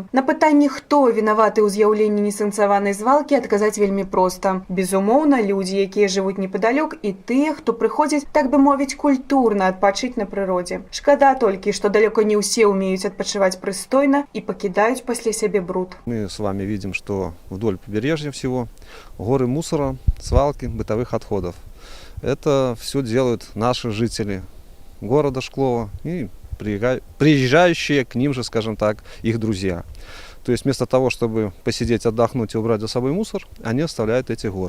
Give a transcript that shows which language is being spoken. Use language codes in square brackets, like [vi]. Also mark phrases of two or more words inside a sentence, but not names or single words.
[be] На пытанне, хто вінаваты ў з'яўленні несанкцыяванай звалкі, адказаць вельмі проста. Безумоўна, людзі, якія жывуць непадалёк, і тыя, хто прыходзіць, так бы мовіць, культурна адпачыць на прыродзе. Шкада толькі, што далёка не ўсе ўмеюць адпачываць прыстойна і пакідаюць [ru] после себе [be] бруд. [ru] Мы с вами видим, что вдоль побережья всего горы мусора, свалки, бытовых отходов. Это все делают наши жители города Шклова и приезжающие к ним же, скажем так, их друзья. То есть вместо того, чтобы посидеть, отдохнуть и убрать за собой мусор, они оставляют эти горы.